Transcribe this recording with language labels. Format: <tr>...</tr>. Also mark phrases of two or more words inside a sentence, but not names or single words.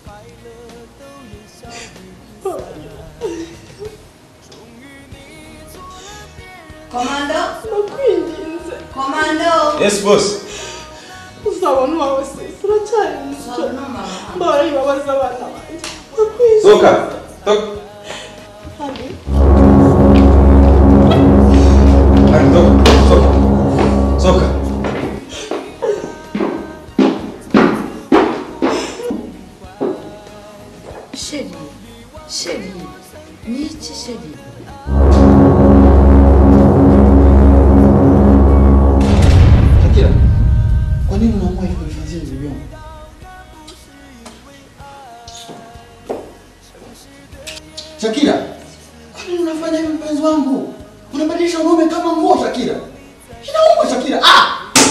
<rw>Komando? Ndakwinginze. Komando?</rw> <en>Yes, boss.</en> <rw>Uzabona uwawe se. Uracyari muto. Mbara ibabaza abana banjye. Ndakwinginze. Soka. Tok. Hadi. Soka. Sheri, ni iki Sheri? Shakira,</rw> <sw>kwa nini unaamua hivyo kuifanyia hivi vyombo? Shakira, kwa nini unafanya hivi mpenzi wangu? Unabadilisha ngome kama nguo Shakira. Inauma Shakira. Ah!</sw>